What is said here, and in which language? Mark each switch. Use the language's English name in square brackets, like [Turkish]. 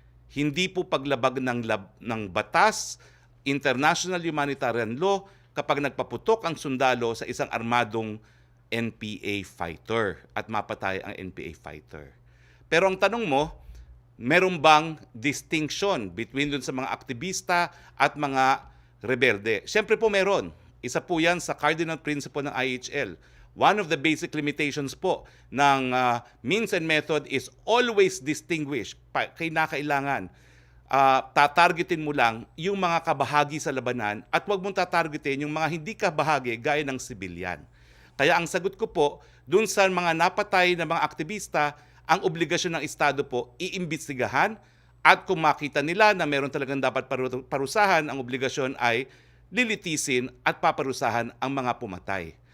[Filipino] Hindi po paglabag ng batas, international humanitarian law, kapag nagpaputok ang sundalo sa isang armadong NPA fighter at mapatay ang NPA fighter. Pero ang tanong mo, meron bang distinction between dun sa mga aktivista at mga rebelde? Siyempre po meron. Isa po yan sa cardinal principle ng IHL. [English] One of the basic limitations po ng means and method is always distinguish. [Filipino] Kailangan tatargetin mo lang yung mga kabahagi sa labanan at huwag mong tatargetin yung mga hindi kabahagi gaya ng sibilyan. Kaya ang sagot ko po, dun sa mga napatay na mga aktivista, ang obligasyon ng Estado po, iimbestigahan at kung makita nila na meron talagang dapat parusahan, ang obligasyon ay lilitisin at paparusahan ang mga pumatay.